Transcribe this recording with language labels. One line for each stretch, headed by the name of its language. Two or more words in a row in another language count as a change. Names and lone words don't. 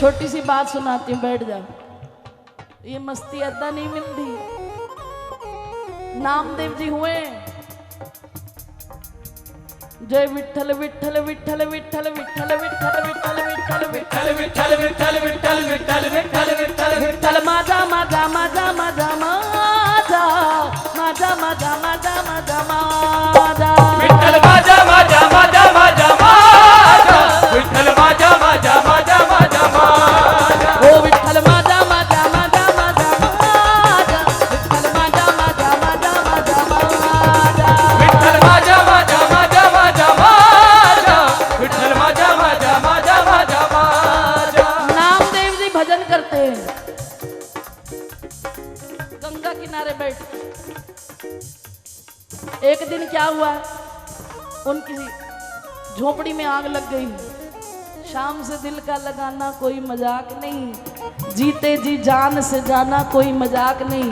Hindi: छोटी सी बात सुनाती हूँ, बैठ जाओ। ये मस्ती अद्दा नहीं मिलती। नामदेव जी हुए जय विठल विठल विठल विठल विठल विठल विठल विठल विठल विठल विठल विठल विठल विठल विठल
Marathi: विठल माजा माजा माजा माजा माजा माजा माजा माजा माजा माजा विठल माजा माजा माजा माजा माजा विठल माजा माजा माजा माजा माजा ओ विठल माजा माजा माजा माजा माजा विठल माजा माजा माजा माजा माजा विठल माजा माजा माजा माजा माजा विठल माजा माजा माजा माजा माजा।
Hindi: नामदेव जी भजन करते हैं, गंगा किनारे बैठ। एक दिन क्या हुआ, उनकी झोपड़ी में आग लग गई। शाम से दिल का लगाना कोई मजाक नहीं, जीते जी जान से जाना कोई मजाक नहीं।